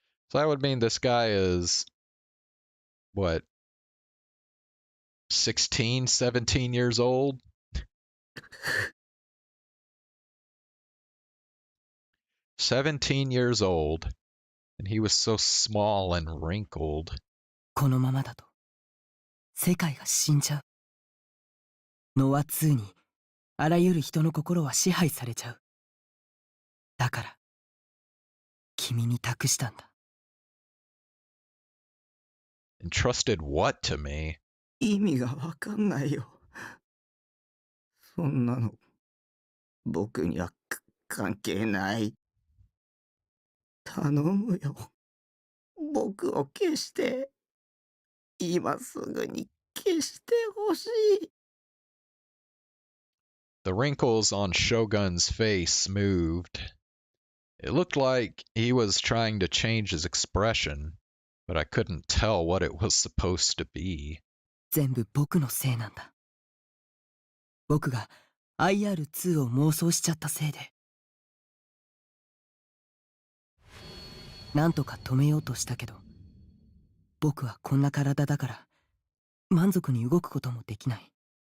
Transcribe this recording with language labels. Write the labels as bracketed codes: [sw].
[en] So that would mean this guy is, what, 16, 17 years old? 17 years old, and he was so small and wrinkled. [ja] このままだと世界が死んじゃう。ノア2にあらゆる人の心は支配されちゃう。だから君に託したんだ。 [en] Entrusted what to me? [ja] 意味がわかんないよ。そんなの僕には関係ない。頼むよ。僕を消して。今すぐに消してほしい。 [en] The wrinkles on Shogun's face moved. It looked like he was trying to change his expression, but I couldn't tell what it was supposed to be. [ja] 全部僕のせいなんだ。僕が IR2 を妄想しちゃったせいで。なんとか止めようとしたけど、僕はこんな体だから満足に動くこともできない。